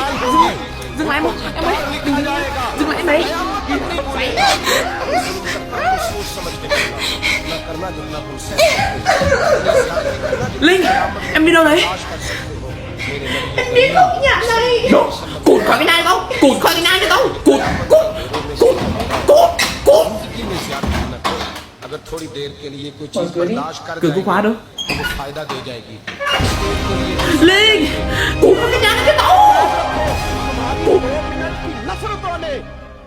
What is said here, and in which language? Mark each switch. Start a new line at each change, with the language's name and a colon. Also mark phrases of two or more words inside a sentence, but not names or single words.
Vietnamese: Dừng lại một em ơi. Dừng lại đấy. Linh, em đi đâu đấy? Em đi khỏi cái nhà này. Cút khỏi cái này không? Cút khỏi cái này cho tao. Cút.
Hindi: अगर थोड़ी देर के लिए कोई चीज बर्दाश्त कर
Vietnamese: Cửa có khóa đâu?
Hindi: तो वो फायदा दे जाएगी
Vietnamese: Linh, cút khỏi cái nhà này cho tao.
Hindi: नफरतों ने